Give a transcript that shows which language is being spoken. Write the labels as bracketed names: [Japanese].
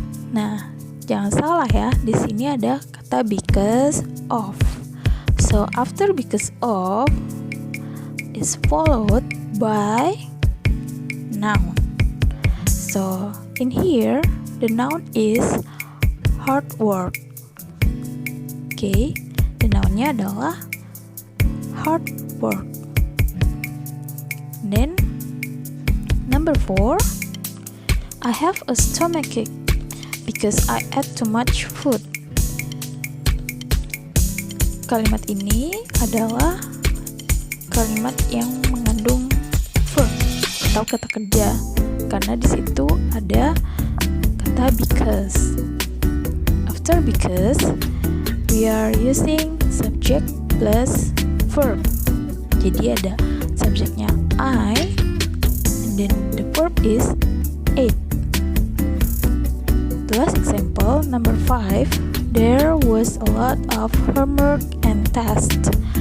[Indonesian] Nah, jangan salah ya, di sini ada kata [English] because of. So, after because of is followed by noun. So, in here, the noun is hard work. Okay, the nounnya [Indonesian] adalah [English] hard work. Then, number 4, I have a stomachache because I ate too much food. [Indonesian] Kalimat ini adalah kalimat yang mengandung verb atau kata kerja karena di situ ada kata because. [English] After because, we are using subject plus verb. [Indonesian] Jadi ada subjeknya [English] I, and then the verb is ate. The last example, number 5, there was a lot of homework and tests.